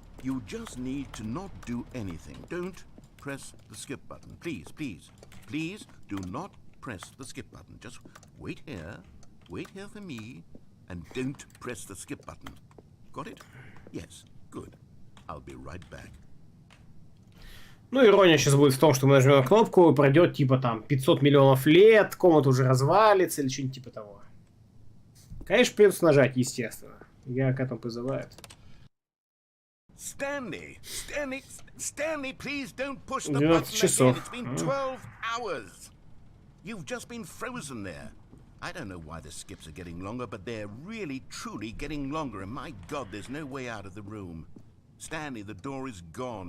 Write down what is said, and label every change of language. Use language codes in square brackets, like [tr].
[en] You just need to not do anything. Don't press the skip button. Please, please, please do not press the skip button. Just wait here for me, and don't press the skip button. Got it? Yes, good. I'll be right back. [ru] Ну, ирония сейчас будет в том, что мы нажмем на кнопку, и пройдет типа там 500 миллионов лет, комната уже развалится или что-нибудь типа того. Конечно, придется нажать, естественно. Я к этому призываю. [en] Stanley, please don't push the [ru] 12 [en] button [ru] часов. [en] again. It's been 12 hours. You've just been frozen there. I don't know why the skips are getting longer, but they're really, truly getting longer. And my God, there's no way out of the room. Stanley, the door is gone.